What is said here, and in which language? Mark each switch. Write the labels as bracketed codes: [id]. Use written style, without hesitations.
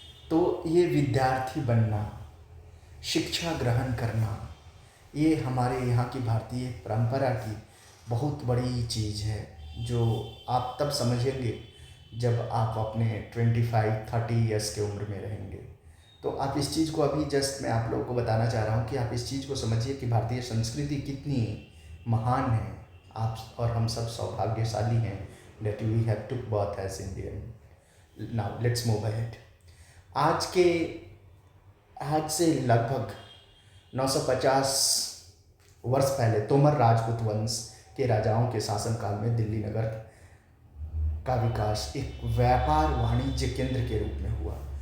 [hi] तो ये विद्यार्थी बनना, शिक्षा ग्रहण करना, ये हमारे यहाँ की भारतीय परंपरा की बहुत बड़ी चीज़ है जो आप तब समझेंगे जब आप अपने 25-30 ईयर्स के उम्र में रहेंगे। तो आप इस चीज़ को अभी जस्ट मैं आप लोगों को बताना चाह रहा हूँ कि आप इस चीज़ को समझिए कि भारतीय संस्कृति कितनी महान है। आप और हम सब सौभाग्यशाली हैं that we have took birth as Indian। [en] Now let's move ahead। [hi] आज से लगभग 950 वर्ष पहले तोमर राजपूत वंश के राजाओं के शासनकाल में दिल्ली नगर का विकास एक व्यापार वाणिज्य केंद्र के रूप में हुआ।